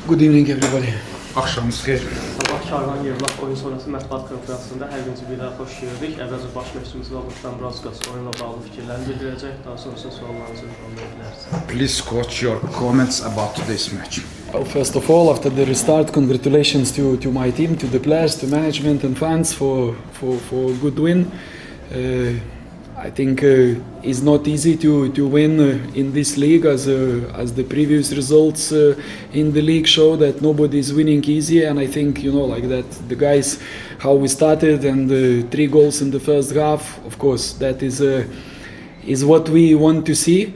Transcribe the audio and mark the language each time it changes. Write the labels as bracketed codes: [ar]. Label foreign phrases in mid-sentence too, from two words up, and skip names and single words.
[en] Good evening everybody. [az] Axşamınız xeyir. Sabah Şarvan Yevlaq oyun sonrası mətbuat konferansında hər birinci bir daha xoş gördük. Əvvəlcə baş məşqçimiz Robert Dambrowskis oyunla bağlı fikirlərini bildirəcək. Daha sonrasında suallarınızı ünvanlaya bilərsiniz. [en] Please coach your comments about today's match. Well, first of all, after the restart, congratulations to my team, to the players, to management and fans for a good win. I think it's not easy to win in this league as the previous results in the league show that nobody is winning easy, and I think like that the guys how we started and 3 goals in the first half, of course that is what we want to see.